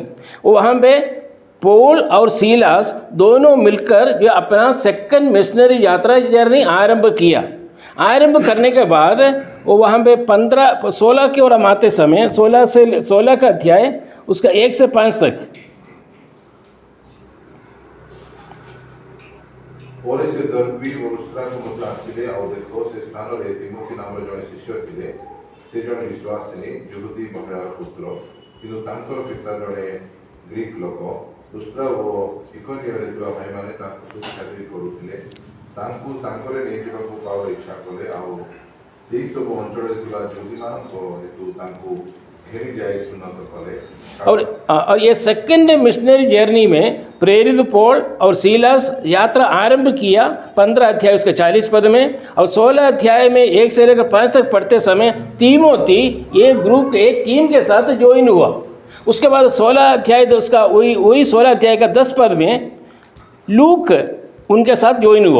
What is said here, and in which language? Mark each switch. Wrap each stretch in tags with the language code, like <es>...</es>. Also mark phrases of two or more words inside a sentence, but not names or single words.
<hi>वहाँ पे पौल और सीलास दोनों मिलकर जो अपना</hi> <en>second missionary</en> <hi>यात्रा जर्नी आरंभ किया। आरंभ करने के बाद वो वहाँ पे 16 की ओर हम आते समय 16 का अध्याय उसका 1 से 5 तक।</hi> <or>ପରେ ସେ ଦର୍ବୀ ଓ ଲୁସ୍ତ୍ରାକୁ ମଧ୍ୟ ଆସିଲେ ଆଉ ଦେଖ ସେ ସ୍ଥାନରେ ତିମୋଥି ନାମର ଜଣେ ଶିଷ୍ୟ ଥିଲେ। ସେ ଜଣେ ବିଶ୍ୱାସିନୀ ଯୁହୁଦୀ ମହିଳାର ପୁତ୍ର, କିନ୍ତୁ ତାଙ୍କର ପିତା ଜଣେ ଗ୍ରୀକ୍ ଲୋକ। ଲୁସ୍ତ୍ରା ଓ ଇକୋନିୟରେ ଥିବା ଭାଇମାନେ ତାଙ୍କୁ ସୁଖ୍ୟାତି କରୁଥିଲେ। ତାଙ୍କୁ ସାଙ୍ଗରେ ନେଇଯିବାକୁ ପାଉଲ ଇଚ୍ଛା କଲେ ଆଉ ସେହି ସବୁ ଅଞ୍ଚଳରେ ଥିବା ଯୁହୁଦୀମାନଙ୍କ ହେତୁ ତାଙ୍କୁ ଘେରି ଯାଇ ଉନ୍ନତ କଲେ।</or> <hi>और ये</hi> <en>second missionary journey</en> <hi>में प्रेरित पौल और सीलास यात्रा आरंभ किया 15 अध्याय उसके 40 पद में, और 16 अध्याय में 1 से लेकर 5 तक पढ़ते समय तीमोथी एक ग्रुप एक टीम के साथ ज्वाइन हुआ। उसके बाद 16 अध्याय उसका वही 16 अध्याय का 10 पद में लूक उनके साथ ज्वाइन हुआ।</hi>